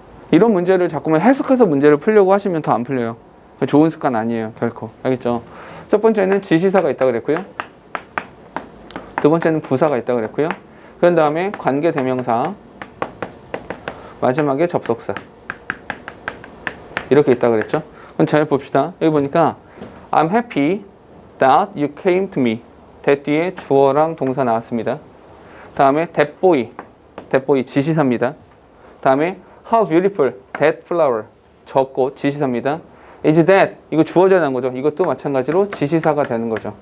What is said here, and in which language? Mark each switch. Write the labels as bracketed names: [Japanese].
[Korean] 이런 문제를 자꾸만 해석해서 문제를 풀려고 하시면 더 안 풀려요. 좋은 습관 아니에요. 결코. 알겠죠? 첫 번째는 지시사가 있다고 그랬고요. 두 번째는 부사가 있다고 그랬고요. 그런 다음에 관계대명사, 마지막에 접속사. 이렇게 있다고 그랬죠? 그럼 잘 봅시다. 여기 보니까 [English] I'm happy that you came to me. [Korean] that 뒤에 주어랑 동사 나왔습니다. 다음에 [English] that boy [Korean] 지시사입니다. 다음에 [English] how beautiful that flower, [Korean] 저 꽃 지시사입니다. is that 이거 주어져야 하는 거죠. 이것도 마찬가지로 지시사가 되는 거죠.